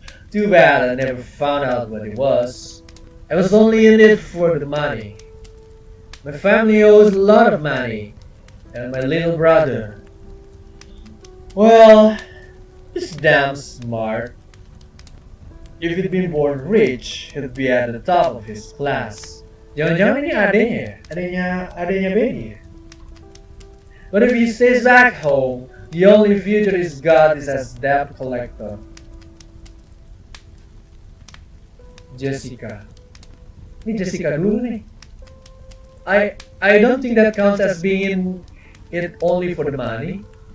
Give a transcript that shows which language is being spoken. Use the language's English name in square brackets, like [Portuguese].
[English] Too bad I never found out what it was. I was only in it for the money. My family owes a lot of money, and my little brother, well, he's damn smart. If he'd been born rich, he'd be at the top of his class. [Indonesian] Jangan-jangan ini adanya Benny. [English] But if he stays back home, the only future he's got is as debt collector. Jessica. [Indonesian] Ini Jessica dulu nih. [English] I don't think that counts as being in it only for the money.